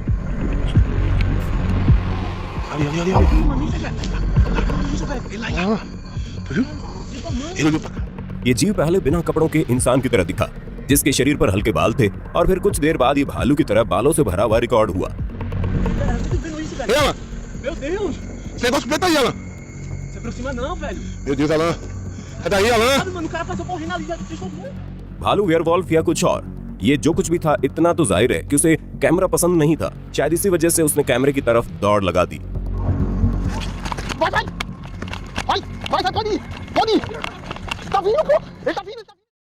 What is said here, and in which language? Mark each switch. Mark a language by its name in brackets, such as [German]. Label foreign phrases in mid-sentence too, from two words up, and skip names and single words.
[Hindi] ये जीव पहले बिना कपड़ों के इंसान की तरह दिखा, जिसके शरीर पर हल्के बाल थे, और फिर कुछ देर बाद ये भालू की तरह बालों से भरा हुआ रिकॉर्ड हुआ। [Portuguese] Meu Deus! Esse negócio preto aí, Alan! Se aproxima não, velho! Meu Deus, Alan! É daí, Alan! Mano, o cara passou correndo ali, já deixou ver. [Hindi] भालू, वेयरवॉल्फ या कुछ और, ये जो कुछ भी था इतना तो जाहिर है कि उसे कैमरा पसंद नहीं था। शायद इसी वजह से उसने कैमरे की तरफ दौड़ लगा दी। [Portuguese] Vai, Tony! Tony! Tá vindo, pô! Ele tá vindo!